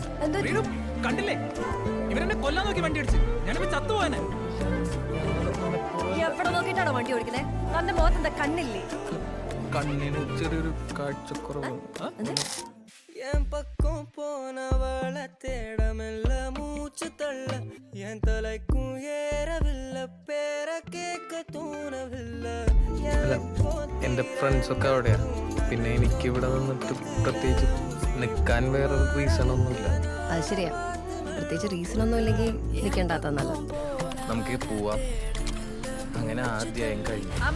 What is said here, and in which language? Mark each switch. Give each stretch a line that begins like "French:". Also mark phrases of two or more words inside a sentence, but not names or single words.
Malayalam: റീനു കണ്ടില്ലേ ഇവരെന്നെ കൊല്ലാൻ നോക്കി വണ്ടി അടിച്ച് ഞാനിപ്പോ ചത്തുപോയനെ. എവിടെ നോക്കിട്ടാണോ വണ്ടി ഓടിക്കുന്നേ? തന്റെ മുഖത്ത് എന്താ കണ്ണില്ലേ? കണ്ണിന് ചെറിയൊരു കാഴ്ചക്കുറവ്.
Tamil: என் பக்கம் போனவள தேடமெல்ல மூச்சு தள்ள என் தலைக்கும் ஏறவில்லை பேர கேட்க தோணவில்லை.
Malayalam: എന്റെ ഫ്രണ്ട്സ് ഒക്കെ അവിടെയാ. പിന്നെ എനിക്ക് ഇവിടെ നിന്നിട്ട് പ്രത്യേകിച്ച് നിക്കാൻ വേറെ റീസൺ ഒന്നുമില്ല. അത് ശരിയാ, പ്രത്യേകിച്ച് റീസൺ ഒന്നും ഇല്ലെങ്കിൽ നിൽക്കണ്ടാത്ത നല്ലത്. നമുക്ക് പോവാം. അങ്ങനെ ആദ്യം കഴിഞ്ഞു.